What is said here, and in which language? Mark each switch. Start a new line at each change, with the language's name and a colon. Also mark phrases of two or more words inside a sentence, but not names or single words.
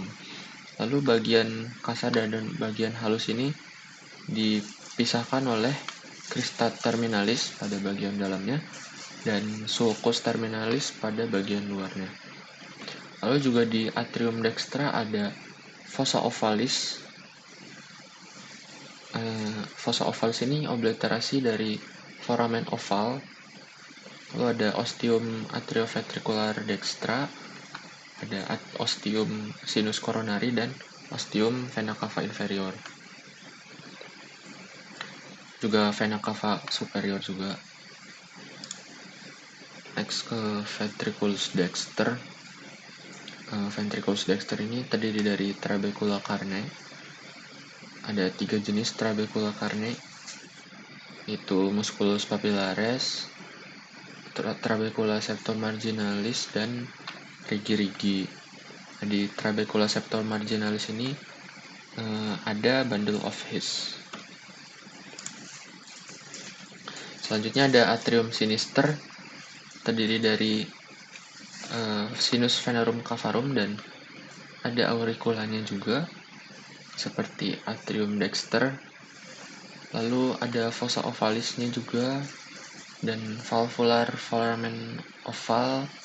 Indonesian: Lalu bagian kasar dan bagian halus ini dipisahkan oleh
Latin: crista terminalis
Indonesian: pada bagian dalamnya dan
Latin: sulcus terminalis
Indonesian: pada bagian luarnya. Lalu juga di
Latin: atrium dextra
Indonesian: ada
Latin: fossa ovalis. Fossa ovalis
Indonesian: ini obliterasi dari
Latin: foramen oval.
Indonesian: Lalu ada
Latin: ostium atrioventricular dextra,
Indonesian: ada
Latin: ostium sinus coronari
Indonesian: dan
Latin: ostium vena cava inferior.
Indonesian: Juga
Latin: vena cava superior
Indonesian: juga. Next ke
Latin: ventriculus dexter. Ventriculus dexter
Indonesian: ini terdiri dari
Latin: trabecula carne.
Indonesian: Ada 3 jenis
Latin: trabecula carne,
Indonesian: yaitu
Latin: musculus papillaris, trabecula septum marginalis,
Indonesian: dan rigi-rigi. Di
Latin: trabecula septum marginalis
Indonesian: ini ada
English: bundle of His.
Indonesian: Selanjutnya ada
Latin: atrium sinister,
Indonesian: terdiri dari
Latin: sinus venarum cavarum
Indonesian: dan ada auriculanya juga seperti
Latin: atrium dexter.
Indonesian: Lalu ada
Latin: fossa ovalisnya
Indonesian: juga dan
Latin: valvular foramen oval.